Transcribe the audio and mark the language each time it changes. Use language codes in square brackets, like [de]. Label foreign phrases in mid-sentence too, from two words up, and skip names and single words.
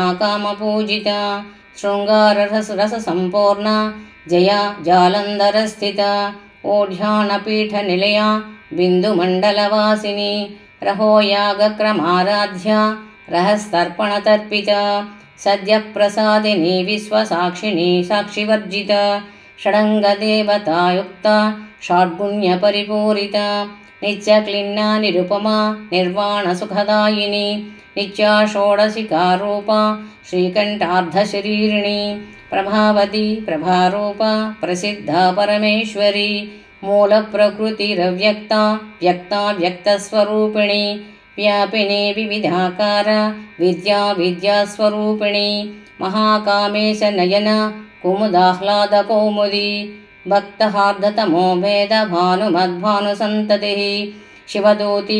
[sa] कामपूजिता शृङ्गाररससम्पूर्णा जया जालन्धरस्थिता ओढ्यानपीठनिलया बिन्दुमण्डलवासिनी रहोयागक्रमाराध्या रहस्तर्पणतर्पिता सद्यप्रसादिनी विश्वसाक्षिणी साक्षिवर्जिता षडङ्गदेवतायुक्ता षड्गुण्यपरिपूरिता नित्यक्लिन्ना निरुपमा निर्वाणसुखदायिनी नित्या षोडशिकारूपा श्रीकण्ठार्धशरीरिणी ప్రభావతి ప్రభారూప ప్రసిద్ధా పరమేశ్వరి మూలప్రకృతిరవ్యక్త వ్యక్తా వ్యక్తస్వరూపిణి వ్యాపిని వివిధాకార విద్యా విద్యాస్వరూపిణి మహాకామేశ నయన కుముదాహ్లాద కౌముది భక్తహార్దతమో భేద భానుమద్భానుసంతతి శివదూతి